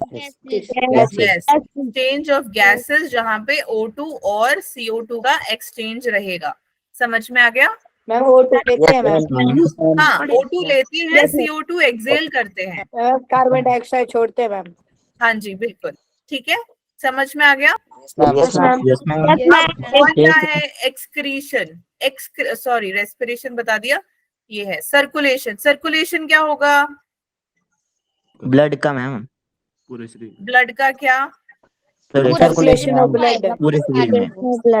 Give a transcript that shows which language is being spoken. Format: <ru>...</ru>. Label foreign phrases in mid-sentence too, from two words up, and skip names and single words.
<en>exchange of gases,</en> <hi>जहाँ पे O2 और CO2 का एक्सचेंज रहेगा। समझ में आ गया? मैम O2 लेते हैं मैम। हाँ, O2 लेते हैं, CO2 एक्सेल करते हैं, कार्बन डाइऑक्साइड छोड़ते हैं मैम। हाँ जी बिल्कुल, ठीक है। समझ में आ गया?</hi> <en>Yes, ma'am. Yes, ma'am.</en> <hi>और क्या है</hi> <en>excretion, sorry respiration</en> <hi>बता दिया। ये है सर्कुलेशन। सर्कुलेशन क्या होगा, ब्लड का मैम, पूरे शरीर, ब्लड का क्या,</hi> <en>circulation of blood.</en> <hi>पूरे शरीर में।</hi>